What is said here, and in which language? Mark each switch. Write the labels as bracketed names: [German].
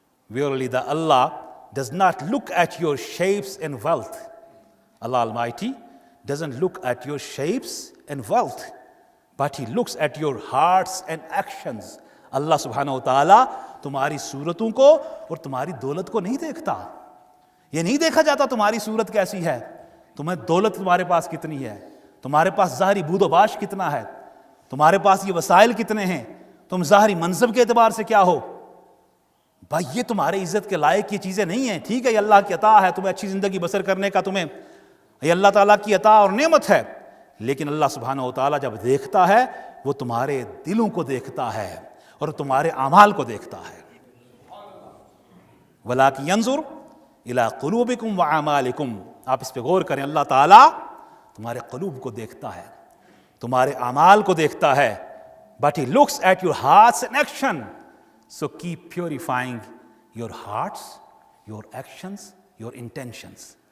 [English] Verily the Allah does not look at your shapes and wealth. Allah Almighty doesn't look at your shapes and wealth, but He looks at your hearts and actions. [Urdu] اللہ سبحانہ وتعالیٰ تمہاری صورتوں کو اور تمہاری دولت کو نہیں دیکھتا. یہ نہیں دیکھا جاتا تمہاری صورت کیسی ہے، تمہیں دولت تمہارے پاس کتنی ہے، تمہارے پاس ظاہری بود و باش کتنا ہے، تمہارے پاس یہ وسائل کتنے ہیں، تم ظاہری منصب کے اعتبار سے کیا ہو. بھائی یہ تمہارے عزت کے لائق کی چیزیں نہیں ہیں. ٹھیک ہے یہ اللہ کی عطا ہے تمہیں اچھی زندگی بسر کرنے کا، تمہیں یہ اللہ تعالیٰ کی عطا اور نعمت ہے، لیکن اللہ سبحانہ وتعالیٰ جب دیکھتا ہے وہ تمہارے دلوں کو دیکھتا ہے اور تمہارے اعمال کو دیکھتا ہے. [Arabic] وَلَكِنْ يَنْظُرْ إِلَىٰ قُلُوبِكُمْ وَأَعْمَالِكُمْ. [Urdu] آپ اس پہ غور کریں، اللہ تعالیٰ تمہارے قلوب کو دیکھتا ہے، تمہارے اعمال کو دیکھتا ہے. [English] But He looks at your hearts and action. So keep purifying your hearts, your actions, your intentions.